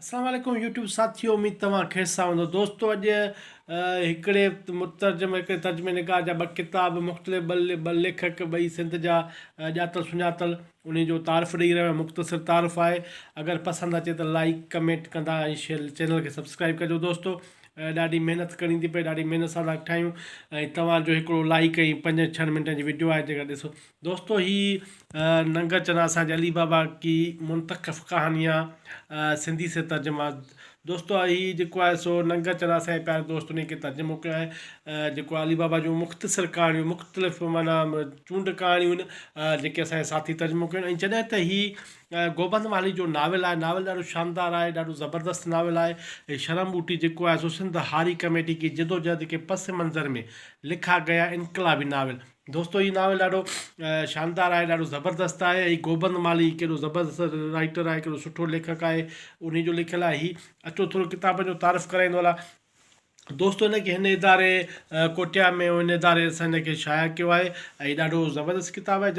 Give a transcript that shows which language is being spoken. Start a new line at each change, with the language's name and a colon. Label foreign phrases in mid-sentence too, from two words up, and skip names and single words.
Arabic: السلام علیکم
Sindhi: यूट्यूब साथियों, उम्मीद तव्हां ख़ैर सां हूंदो। दोस्तो अॼु हिकिड़े हिकिड़े तर्जुमे निगाह जा ॿ किताब मुख़्तलिफ़ ॿ लेखक ॿई सिंध जा ॼातल सुञातल उन जो तारीफ़ ॾेई रहियो आहे। मुख़्तसिर तारीफ़ आहे। अगरि पसंदि अचे त लाइक कमेंट कंदा ऐं चैनल खे सब्सक्राइब कजो। दोस्तो ॾाढी महिनत करणी थी पए, ॾाढी महिनत सां था ठाहियूं ऐं तव्हांजो हिकिड़ो लाइक ऐं 5-6 मिंटनि जी वीडियो आहे जेका ॾिसो। दोस्तो हीअ नंगा चना असांजे अली बाबा की मुंतखब कहानियाँ सिंधी से तर्जुमा। दोस्तो ही जेको आहे सो नंगा चना असांजे प्यारे दोस्त ने के तर्जुमो कयो आहे जेको अली बाबा जूं मुख़्तसिर कहाणियूं मुख़्तलिफ़ माना चूंड कहाणियूं आहिनि जेके असांजे साथी तर्जुमो कयूं। ऐं जॾहिं त हीअ गोबंद माली जो नाविल आहे, नाविल ॾाढो शानदार आहे, ॾाढो ज़बरदस्त नाविल आहे। ऐं शरम बूटी जेको आहे सो
Urdu: سندھ ہاری کمیٹی کی جدوجہد کے پس منظر میں لکھا گیا انقلابی ناول.
Sindhi: दोस्तो ही नाविल ॾाढो शानदार आहे, ॾाढो ज़बरदस्त आहे। ऐं गोबंद माली कहिड़ो ज़बरदस्त राइटर आहे, कहिड़ो सुठो लेखक आहे, उन जो लिखियलु आहे। ही अचो थोरो किताब जो तारीफ़ कराईंदो हला। दोस्तो हिनखे हिन इदारे कोटिया में हिन इदारे असां हिनखे शाया कयो आहे ऐं ॾाढो ज़बरदस्त किताबु आहे।